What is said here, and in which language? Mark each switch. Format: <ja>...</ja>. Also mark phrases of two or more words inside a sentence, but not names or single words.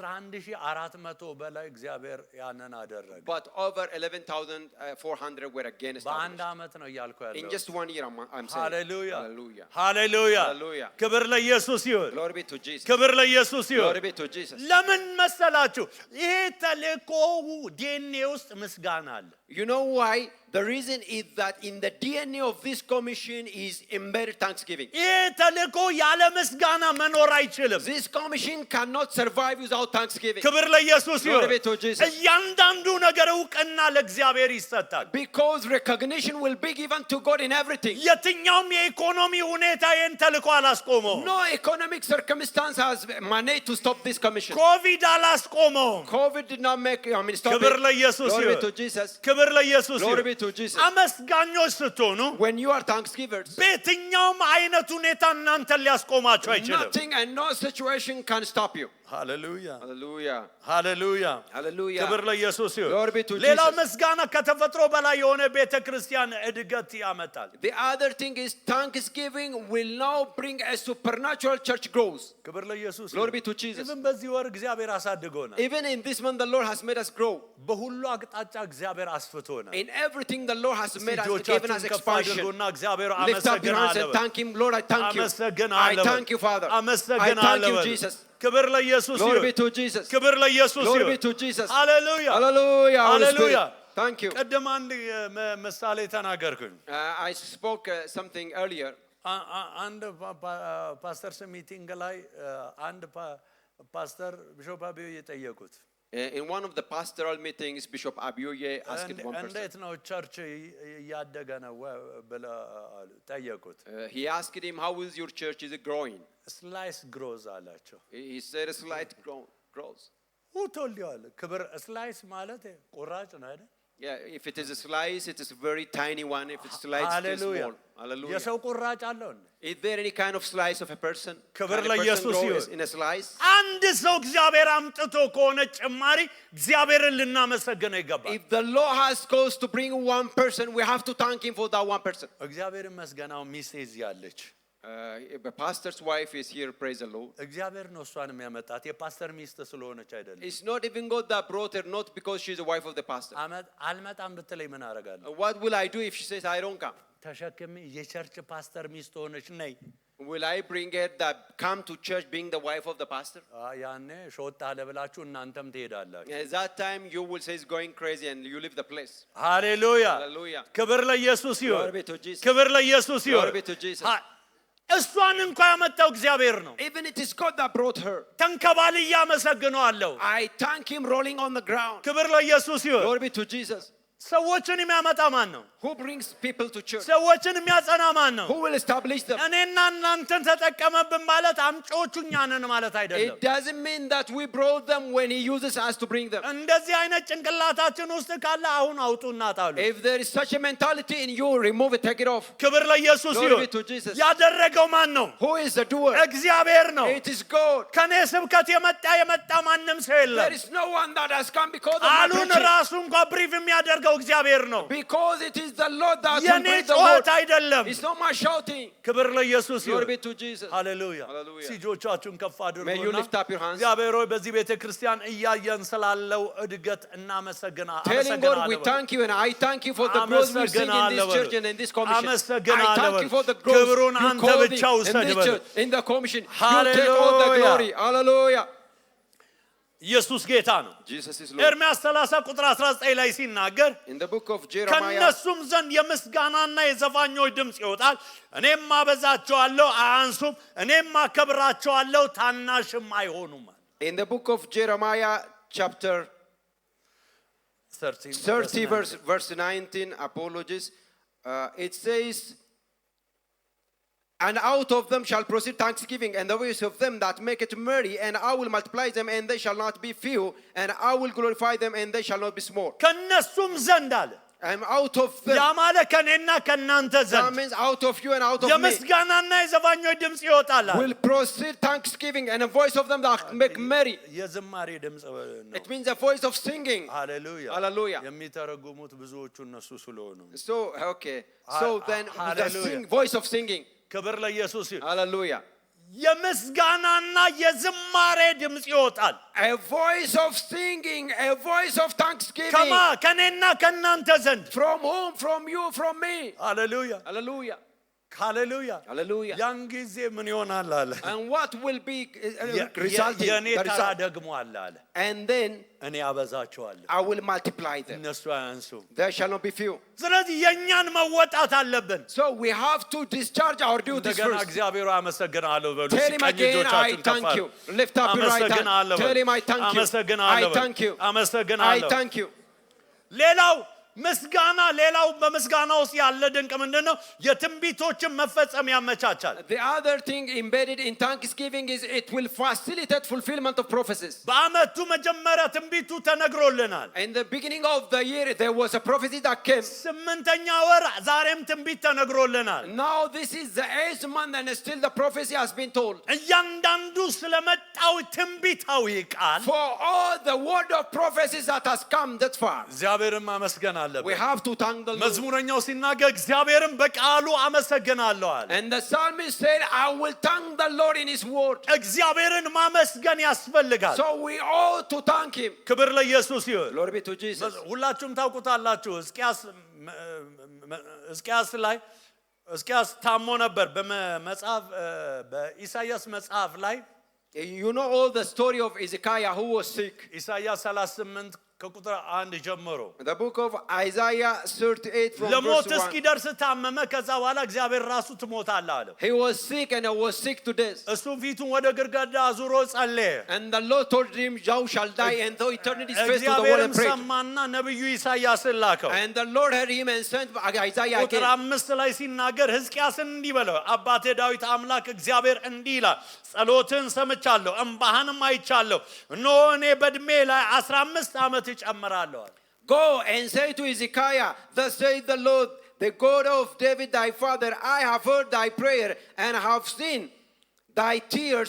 <am>ከ11400 በላይ እግዚአብሔር ያንን አደረገ።</am> <en>But over 11,400 were again</en> <am>በአንድ</am> <en>established.</en> <am>ዓመት ነው እያልኩ</am> <en>In</en> <am>ያለው።</am> <en>just 1 year, I'm saying.</en> <am>ሃሌሉያ</am> <en>Hallelujah.</en> <am>ሃሌሉያ</am> <en>Hallelujah.</en> <am>ክብር ለኢየሱስ ይሁን።</am> <en>Glory be to Jesus.</en> <am>ክብር ለኢየሱስ ይሁን።</am> <en>Glory be to Jesus.</en> <am>ለምን መሰላችሁ? ይሄ ተልእኮው ዲኤንኤ ውስጥ ምስጋና አለ።</am> <en>You know why? The reason is that in the DNA of this commission is embedded thanksgiving.</en> <am>ይሄ ተልእኮ ያለ ምስጋና መኖር አይችልም።</am> <en>This commission cannot survive without thanksgiving.</en> <am>ክብር ለኢየሱስ ይሁን።</am> <en>Glory be to Jesus.</en> <am>እያንዳንዱ ነገር እውቅና ለእግዚአብሔር ይሰጣል።</am> <en>Because recognition will be given to God in everything.</en> <am>የትኛውም የኢኮኖሚ ሁኔታ ይህን ተልእኮ አላስቆመው።</am> <en>No economic circumstance has managed to stop this commission.</en> <am>ኮቪድ አላስቆመው።</am> <en>COVID did not stop</en> <am>ክብር</am> <en>it.</en> <am>ለኢየሱስ</am> <en>Glory be</en> <am>ይሁን።</am> <en>to Jesus.</en> <am>ክብር ለኢየሱስ</am> <en>Glory be</en> <am>ይሁን።</am> <en>to Jesus.</en> <am>አመስጋኞች ስትሆኑ</am> <en>When you are thanksgivers,</en> <am>በየትኛውም አይነት ሁኔታ እናንተን ሊያስቆማችሁ አይችልም።</am> <en>nothing and no situation can stop you.</en> <am>ሃሌሉያ</am> <en>Hallelujah.</en> <am>ሃሌሉያ</am> <en>Hallelujah.</en> <am>ክብር ለኢየሱስ ይሁን።</am> <en>Glory be to</en> <am>ሌላው</am> <en>Jesus.</en> <am>ምስጋና ከተፈጥሮ በላይ የሆነ ቤተክርስቲያን እድገት ያመጣል።</am> <en>The other thing is thanksgiving will now bring a supernatural church growth.</en> <am>ክብር ለኢየሱስ ይሁን።</am> <en>Glory be to Jesus.</en> <am>ኢቭን በዚህ ወር እግዚአብሔር አሳድጎናል።</am> <en>Even in this month, the Lord has made us grow.</en> <am>በሁሉ አቅጣጫ እግዚአብሔር አስፍቶናል።</am> <en>In everything, the Lord has made us, given us</en> <am>እጆቻችሁን ከፍ</am> <en>expansion.</en> <am>አድርጉና እግዚአብሔር</am> <en>Lift up your hands and</en> <am>አመሰግናለሁ።</am> <en>thank Him. Lord, I thank you. I</en> <am>አመሰግናለሁ።</am> <en>thank you, Father. I thank</en> <am>አመሰግናለሁ።</am> <en>you, Jesus.</en> <am>ክብር ለኢየሱስ</am> <en>Glory</en> <am>ይሁን።</am> <en>be to Jesus.</en> <am>ክብር ለኢየሱስ</am> <en>Glory</en> <am>ይሁን።</am> <en>be to Jesus.</en> <am>ሃሌሉያ</am> <en>Hallelujah. Holy Hallelujah. Spirit. Thank you.</en> <am>ቅድም አንድ ምሳሌ ተናገርኩኝ።</am> <en>I spoke something earlier.</en> <am>አንድ</am> <en>pastors meeting</en> <am>ላይ አንድ ፓስተር ቢሾፕ አብዮ የጠየቁት</am> <en>In one of the pastoral meetings, Bishop Abioye asked one person.</en> <am>እንዴት ነው ቸርች እያደገ ነው ብለው ጠየቁት።</am> <en>He asked him, "How is your church? Is it growing?" slice growth</en> <am>አላቸው።</am> <en>He said, "A slight growth."</en> <am>ውቶልዋል። ክብር ስላይስ ማለት ቁራጭ ነው አይደል?</am> <en>Yeah, if it is a slice, it is a very tiny one. If it's slice, it's small. Hallelujah.</en> <am>የሰው ቁራጭ አለው እንዴ?</am> <en>Is there any kind of slice of a person?</en> <am>ክብር</am> <en>Can a person</en> <am>ለኢየሱስ</am> <en>grow</en> <am>ይሁን።</am> <en>in a slice?</en> <am>አንድ ሰው እግዚአብሔር አምጥቶ ከሆነ ጭማሪ እግዚአብሔርን ልናመሰግነው ይገባል።</am> <en>If the Lord has caused to bring one person, we have to thank Him for that one person.</en> <am>እግዚአብሔርን መስገናው ሚስት ያለች</am> <en>The pastor's wife is here, praise the Lord.</en> <am>እግዚአብሔር ነው እሷን የሚያመጣት የፓስተር ሚስት ስለሆነች አይደለም።</am> <en>It's not even God that brought her, not because she's the wife of the pastor.</en> <am>አልመጣም ብትለኝ ምን አደርጋለሁ?</am> <en>What will I do if she says I don't come?</en> <am>ተሸክሜ የቸርች ፓስተር ሚስት ሆነች ነይ።</am> <en>Will I bring her that come to church being the wife of the pastor?</en> <am>ያኔ ሾጣ ለብላችሁ እናንተም ትሄዳላችሁ።</am> <en>At that time you will say it's going crazy and you leave the place.</en> <am>ሃሌሉያ</am> <en>Hallelujah.</en> <am>ክብር ለኢየሱስ ይሁን።</am> <en>Glory be to Jesus.</en> <am>ክብር ለኢየሱስ ይሁን።</am> <en>Glory be to Jesus.</en> <am>እሷን እንኳን ያመጣው እግዚአብሔር ነው።</am> <en>Even it is God that brought her.</en> <am>ተንከባልዬ አመሰግነዋለሁ።</am> <en>I thank Him rolling on the ground.</en> <am>ክብር ለኢየሱስ ይሁን።</am> <en>Glory be to Jesus.</en> <am>ሰዎችን የሚያመጣ ማን ነው?</am> <en>Who brings people to church?</en> <am>ሰዎችን የሚያጸና ማን ነው?</am> <en>Who will establish them?</en> <am>እኔና እናንተን ተጠቀመብን ማለት አምጪዎቹ እኛ ነን ማለት አይደለም።</am> <en>It doesn't mean that we brought them when He uses us to bring them.</en> <am>እንደዚህ አይነት ጭንቅላታችን ውስጥ ካለ አሁን አውጡና ጣሉ።</am> <en>If there is such a mentality in you, remove it, take it off.</en> <am>ክብር ለኢየሱስ</am> <en>Glory</en> <am>ይሁን።</am> <en>be to Jesus.</en> <am>ያደረገው ማን ነው?</am> <en>Who is the doer?</en> <am>እግዚአብሔር ነው።</am> <en>It is God.</en> <am>ከኔ ስብከት የመጣ ማንም ሰው</am> <en>There</en> <am>የለም።</am> <en>is no one that has come because of my</en> <am>አሉን</am> <en>preaching.</en> <am>ራሱ እንኳን ብሪፍ የሚያደርገው እግዚአብሔር ነው።</am> <en>Because it is the Lord that will</en> <am>የኔ</am> <en>bring the word.</en> <am>ጩኸት አይደለም።</am> <en>It's not my shouting.</en> <am>ክብር ለኢየሱስ</am> <en>Glory</en> <am>ይሁን።</am> <en>be to Jesus.</en> <am>ሃሌሉያ</am> <en>Hallelujah.</en> <am>እጆቻችሁን ከፍ</am> <en>May you</en> <am>አድርጉና</am> <en>lift up your hands.</en> <am>እግዚአብሔር ሆይ በዚህ ቤተ ክርስቲያን እያየን ስላለው እድገት</am> <en>Telling God, we thank you and I thank you for the growth we're seeing in this church and in this commission. I thank you for the growth</en> <am>ክብሩን</am> <en>you</en> <am>አንተ</am> <en>called</en> <am>ብቻ</am> <en>in</en> <am>ውሰድ</am> <en>this</en> <am>በል።</am> <en>church, in the commission. You take all the Hallelujah. glory. Hallelujah.</en> <am>ኢየሱስ ጌታ ነው።</am> <en>Jesus is Lord.</en> <am>ኤርምያስ 30 ቁጥር 19 ላይ ሲናገር</am> <en>In the book of Jeremiah,</en> <am>ከነሱም ዘንድ የምስጋናና የዘፋኞች ድምጽ ይወጣል፣ እኔም አበዛቸዋለሁ አያንሱም፣ እኔም አከብራቸዋለሁ ታናሽም አይሆኑም።</am> <en>in the book of Jeremiah chapter 30 verse 19, apologies. It says, and out of them shall proceed thanksgiving and the voice of them that make it merry, and I will multiply them and they shall not be few, and I will glorify them and they shall not be small.</en> <am>ከነሱም ዘንድ አለ</am> <en>I'm out of them.</en> <am>ያ ማለት ከኔና ከናንተ</am> <en>That</en> <am>ዘንድ</am> <en>means out of you and out of me</en> <am>የምስጋናና የዘፋኞች ድምጽ ይወጣል አለ</am> <en>will proceed thanksgiving and a voice of them that make merry.</en> <am>የዝማሬ ድምጽ ነው</am> <en>It means a voice of singing.</en> <am>ሃሌሉያ</am> <en>Hallelujah. የሚተረጉሙት ብዙዎቹ እነሱ ስለሆኑ So, okay. So then the Hallelujah. voice of singing.</en> <am>ክብር ለኢየሱስ ይሁን</am> <en>Hallelujah.</en> <am>የምስጋናና የዝማሬ ድምጽ ይወጣል</am> <en>A voice of singing, a voice of thanksgiving.</en> <am>ከማ ከኔና ከናንተ ዘንድ</am> <en>From whom? From you, from me.</en> <am>ሃሌሉያ</am> <en>Hallelujah.</en> <am>ሃሌሉያ</am> <en>Hallelujah.</en> <am>ያን ጊዜ ምን ይሆናል አለ</am> <en>And what will be resulting?</en> <am>የኔ</am> <en>The</en> <am>ተራ</am> <en>result.</en> <am>ደግሞ አለ አለ</am> <en>And then</en> <am>እኔ አበዛቸዋለሁ</am> <en>I will multiply them.</en> <am>እነሱ አያንሱም</am> <en>There shall not be few.</en> <am>ስለዚህ የኛን መወጣት አለብን</am> <en>So we have to discharge our duties</en> <am>እንደገና</am> <en>first.</en> <am>እግዚአብሔር አመሰግናለሁ በሉ</am> <en>Tell him</en> <am>ቀኝ</am> <en>again, I</en> <am>እጆቻችሁን</am> <en>thank</en> <am>ከፍ</am> <en>you. Lift up your right hand.</en> <am>አመሰግናለሁ</am> <en>Tell him, I thank you.</en> <am>አመሰግናለሁ</am> <en>I thank you. I</en> <am>አመሰግናለሁ</am> <en>thank you.</en> <am>ሌላው ምስጋና ሌላው በምስጋና ውስጥ ያለ ድንቅ ምንድነው የትንቢቶችን መፈጸም ያመቻቻል</am> <en>The other thing embedded in thanksgiving is it will facilitate fulfillment of prophecies.</en> <am>በአመቱ መጀመሪያ ትንቢቱ ተነግሮልናል</am> <en>In the beginning of the year, there was a prophecy that came.</en> <am>ስምንተኛ ወር ዛሬም ትንቢት ተነግሮልናል</am> <en>Now this is the 8th month and still the prophecy has been told.</en> <am>እያንዳንዱ ስለመጣው ትንቢታዊ ቃል</am> <en>For all the word of prophecies that has come that far,</en> <am>እግዚአብሔርን ማመስገን</am> <en>we</en> <am>አለበት</am> <en>have to thank the Lord.</en> <am>መዝሙረኛው ሲናገር እግዚአብሔርን በቃሉ አመሰግናለሁ አለ</am> <en>And the psalmist said, I will thank the Lord in his word.</en> <am>እግዚአብሔርን ማመስገን ያስፈልጋል</am> <en>So we ought to thank him.</en> <am>ክብር ለኢየሱስ ይሁን</am> <en>Glory be to Jesus.</en> <am>ሁላችሁም ታውቁታላችሁ ሕዝቅያስ ላይ ሕዝቅያስ ታሞ ነበር በመጽሐፍ በኢሳይያስ መጽሐፍ ላይ</am> <en>You know all the story of Ezekiah who was sick.</en> <am>ኢሳይያስ 38 ከቁጥር 1 ጀምሮ</am> <en>The book of Isaiah 38 from</en> <am>ለሞት</am> <en>verse 1.</en> <am>እስኪደርስ ታመመ ከዛ በኋላ እግዚአብሔር ራሱ ትሞታለህ አለው</am> <en>He was sick and he was sick to death.</en> <am>እሱ ፊቱን ወደ ግድግዳ አዙሮ ጸለየ</am> <en>And the Lord told him, thou shalt die, and though he turned his face to the wall</en> <am>እግዚአብሔርም</am> <en>and prayed.</en> <am>ሰማና ነብዩ ኢሳይያስን ላከው</am> <en>And the Lord heard him and sent Isaiah</en> <am>ቁጥር</am> <en>again.</en> <am>5 ላይ ሲናገር ሕዝቅያስን እንዲህ በለው አባቴ ዳዊት አምላክ እግዚአብሔር እንዲህ ይላል ጸሎትን ሰምቻለሁ እንባህንም አይቻለሁ እነሆ እኔ በእድሜ ላይ 15 ዓመት እጨምራለሁ</am> <en>Go and say to Ezekiah, thus saith the Lord, the God of David thy father, I have heard thy prayer and have seen thy tears.</en>